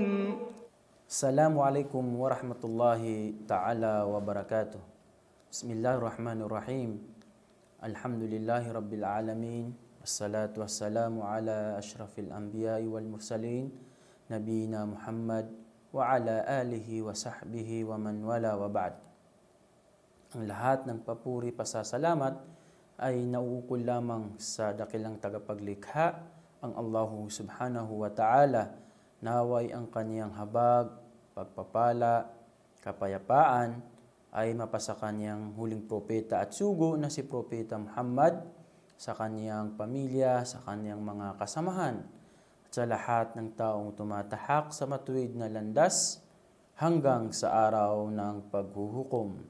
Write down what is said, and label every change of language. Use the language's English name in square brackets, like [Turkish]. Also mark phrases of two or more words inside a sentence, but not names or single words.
[Arabic] السلام عليكم ورحمة الله تعالى وبركاته. بسم الله الرحمن الرحيم. الحمد لله رب العالمين. والصلاة والسلام على أشرف الأنبياء والمرسلين، نبينا محمد وعلى آله وصحبه ومن والاه وبعد. [Filipino] Ang lahat ng papuri pasasalamat ay nauukol lamang sa dakilang tagapaglikha, ang [Arabic] الله سبحانه وتعالى. [Filipino] Naway ang kaniyang habag, pagpapala, kapayapaan ay mapasa kaniyang huling propeta at sugo na si Propeta Muhammad, sa kaniyang pamilya, sa kaniyang mga kasamahan, at sa lahat ng taong tumatahak sa matuwid na landas hanggang sa araw ng paghuhukom.